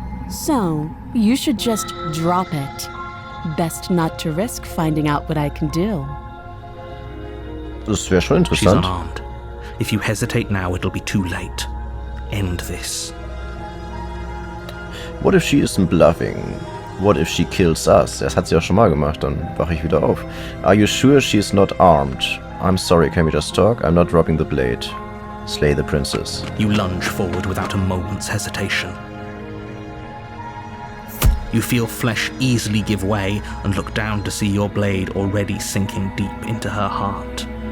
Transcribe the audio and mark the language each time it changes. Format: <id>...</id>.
<en>So, you should just drop it. Best not to risk finding out what I can do.</en> <de>Das wäre schon interessant.</de> <en>unarmed. If you hesitate now, it'll be too late. End this. What if she isn't bluffing? What if she kills us?</en> <de>Das hat sie auch schon mal gemacht, dann wache ich wieder auf.</de> <en>Are you sure she's not armed? I'm sorry, can we just talk? I'm not dropping the blade. Slay the princess. You lunge forward without a moment's hesitation. You feel flesh easily give way and look down to see your blade already sinking deep into her heart.</en>